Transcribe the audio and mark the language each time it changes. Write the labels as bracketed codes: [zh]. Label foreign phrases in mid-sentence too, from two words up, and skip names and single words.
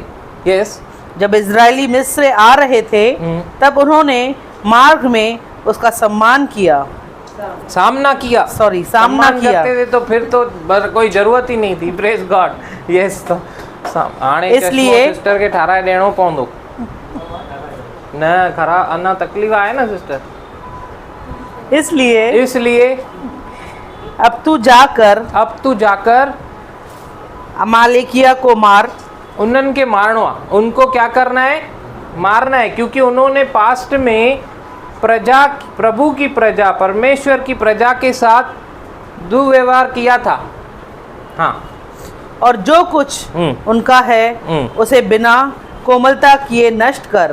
[hi] यस, जब इजरायली मिस्र आ रहे थे तब उन्होंने मार्ग में उसका सम्मान किया, सामना किया। सामना किया करते थे तो फिर तो कोई जरूरत ही नहीं थी। [en] Praise God. Yes, [sd] तो हाणे [hi] इसलिए [sd] सिस्टर के ठाराए ॾियणो पवंदो न। खरा अञा तकलीफ़ आहे न सिस्टर। [hi] इसलिए अब तू जाकर अमालेकिया को मार। [sd] उन्हनि के मारणो आहे। [hi] उनको क्या करना है? मारना है, क्योंकि उन्होंने पास्ट में प्रभु की प्रजा, परमेश्वर की प्रजा के साथ दुर्व्यवहार किया था। हाँ, और जो कुछ उनका है उसे बिना कोमलता किए नष्ट कर।